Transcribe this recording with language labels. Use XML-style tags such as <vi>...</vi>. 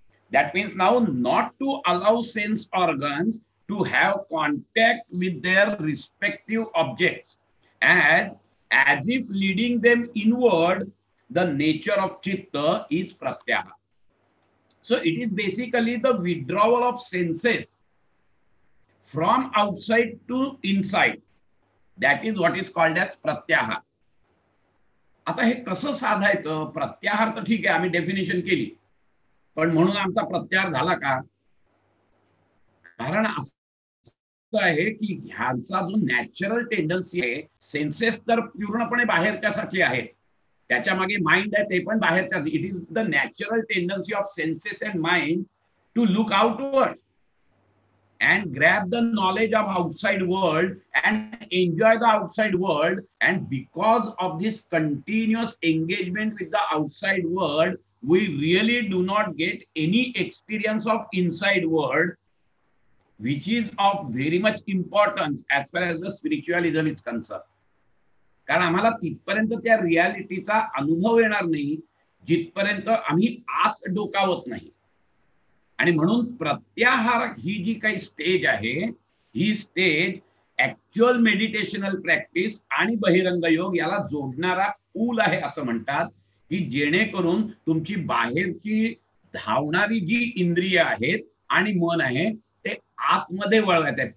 <en>That means now not to allow sense organs to have contact with their respective objects, and as if leading them inward. The nature of chitta is pratyahara. So it is basically the withdrawal of senses from outside to inside. That is what is called as pratyahara.</en> <mr>आता हे कसं साधायचं? प्रत्याहार तर ठीक आहे, आम्ही definition केली, पण म्हणून आमचा प्रत्याहार झाला का? कारण असं आहे की ह्यांचा जो नॅचरल टेंडन्सी आहे, सेन्सेस तर पूर्णपणे बाहेरच्यासाठी आहेत, त्याच्या मागे माइंड आहे ते पण बाहेरच्या.</mr> <en>It is the natural tendency of senses and mind to look outward and grab the knowledge of outside world and enjoy the outside world. And because of this continuous engagement with the outside world, we really do not get any experience of inside world, which is of very much importance as far as the spiritualism is concerned.</en> <mr>कारण आम्हाला तिथपर्यंत त्या रियालिटीचा अनुभव येणार नाही जिथपर्यंत आम्ही आत डोकावत नाही. आणि म्हणून प्रत्याहार ही जी काही स्टेज आहे, ही स्टेज ऍक्च्युअल मेडिटेशनल प्रॅक्टिस आणि बहिरंग योग याला जोडणारा पूल आहे असं म्हणतात, की जेणेकरून तुमची बाहेरची धावणारी जी इंद्रिय आहेत आणि मन आहे ते आतमध्ये वळवायचं आहे.</mr>